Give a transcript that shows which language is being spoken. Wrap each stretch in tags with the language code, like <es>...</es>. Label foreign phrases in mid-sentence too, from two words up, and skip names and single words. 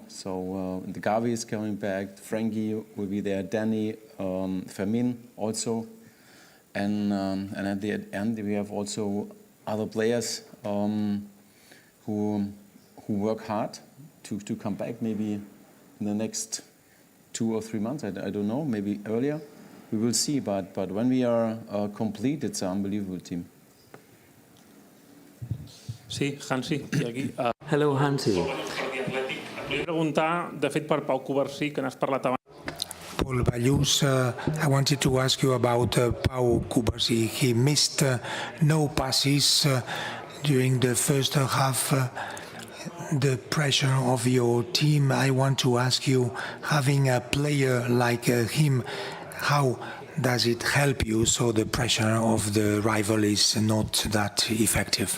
<en>So the Gavi is coming back, Frankie will be there, Danny, Fermin also, and at the end we have also other players who work hard to come back maybe in the next 2 or 3 months. I don't know, maybe earlier. We will see, but when we are complete, it's an unbelievable team.</en> <ca>Sí, Hansi, i aquí.</ca> <en>Hello, Hansi.</en> <ca>Volia preguntar, de fet, per Pau Covarsí, que n'has parlat abans.</ca> <en>Paul Ballus, I wanted to ask you about Pau Covarsí. He missed no passes during the first half. The pressure of your team, I want to ask you, having a player like him, how does it help you so the pressure of the rival is not that effective?</en>